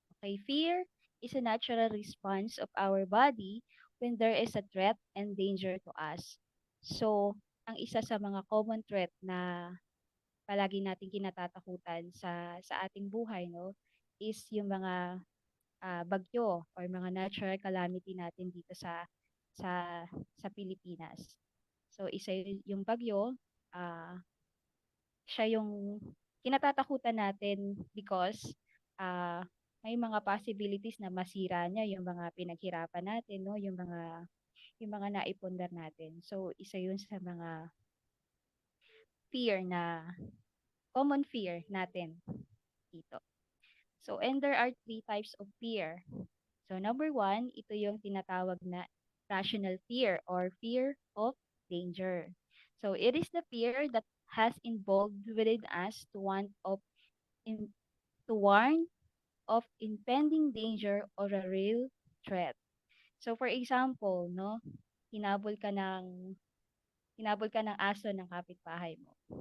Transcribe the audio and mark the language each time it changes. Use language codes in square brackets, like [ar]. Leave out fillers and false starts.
[en] Okay, fear is a natural response of our body when there is a threat and danger to us. [tl] So, ang isa sa mga common threat na palagi nating kinatatakutan sa ating buhay, no, is yung mga bagyo or mga natural calamity natin dito sa sa Pilipinas. So, isa yung bagyo, ah siya yung kinatatakutan natin because ah, may mga possibilities na masira niya yung mga pinaghirapan natin, no? Yung mga naipundar natin. So, isa yun sa mga fear na common fear natin dito. [en] So, and there are three types of fear. So, number one, [tl] ito yung tinatawag na [en] rational fear or fear of danger. So, it is the fear that has involved within us in, to warn of impending danger or a real threat. [tl] So, for example, no, hinabol ka ng hinabol ka ng aso ng kapitbahay mo.